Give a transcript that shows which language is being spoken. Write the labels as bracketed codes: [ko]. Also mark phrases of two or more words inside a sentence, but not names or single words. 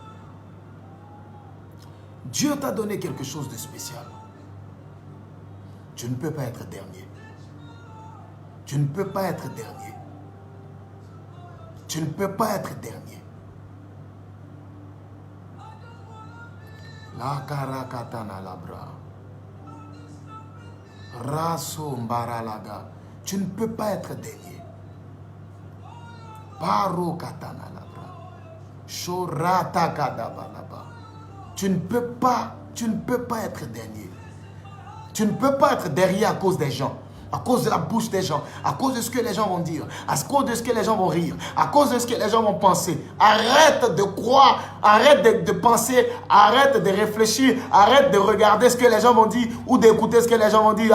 [fr] Dieu t'a donné quelque chose de spécial. Tu ne peux pas être dernier. Tu ne peux pas être dernier. Tu ne peux pas être dernier. La karakatana labra. Raso mbaralaga. Tu ne peux pas être dernier. Paro katana labra. Shorata kadabalaba. Tu ne peux pas être dernier. Tu ne peux pas être derrière à cause des gens. À cause de la bouche des gens, à cause de ce que les gens vont dire, à cause de ce que les gens vont rire, à cause de ce que les gens vont penser. Arrête de croire, arrête de penser, arrête de réfléchir, arrête de regarder ce que les gens vont dire ou d'écouter ce que les gens vont dire.